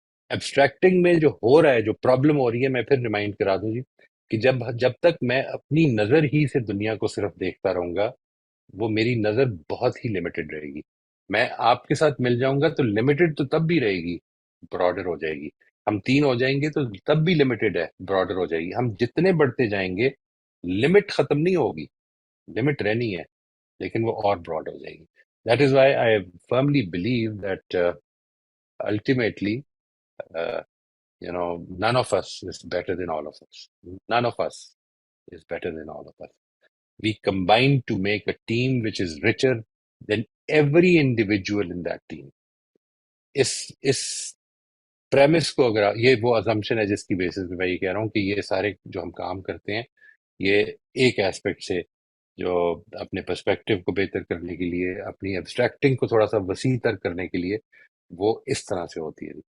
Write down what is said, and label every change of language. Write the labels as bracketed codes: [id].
[ur] ایبسٹریکٹنگ میں جو ہو رہا ہے، جو پرابلم ہو رہی ہے، میں پھر ریمائنڈ کرا دوں جی کہ جب تک میں اپنی نظر ہی سے دنیا کو صرف دیکھتا رہوں گا، وہ میری نظر بہت ہی لمیٹڈ رہے گی. میں آپ کے ساتھ مل جاؤں گا تو لمیٹڈ تو تب بھی رہے گی، براڈر ہو جائے گی. ہم تین ہو جائیں گے تو تب بھی لمیٹڈ ہے، براڈر ہو جائے گی. ہم جتنے بڑھتے جائیں گے لمٹ ختم نہیں ہوگی، لمٹ رہنی ہے لیکن وہ اور براڈ ہو جائے گی. [en] That is why I firmly believe that ultimately none of us is better than all of us. None of us is better than all of us. We combine to make a team which is richer than every individual in that team. [ur] اس premises کو اگر یہ وہ assumption ہے جس کی basis پہ میں یہ کہہ رہا ہوں کہ یہ سارے جو ہم کام کرتے ہیں یہ ایک ایسپیکٹ سے جو اپنے پرسپیکٹو کو بہتر کرنے کے لیے، اپنی ایبسٹریکٹنگ کو تھوڑا سا وسیع تر کرنے کے لیے وہ اس طرح سے ہوتی ہے.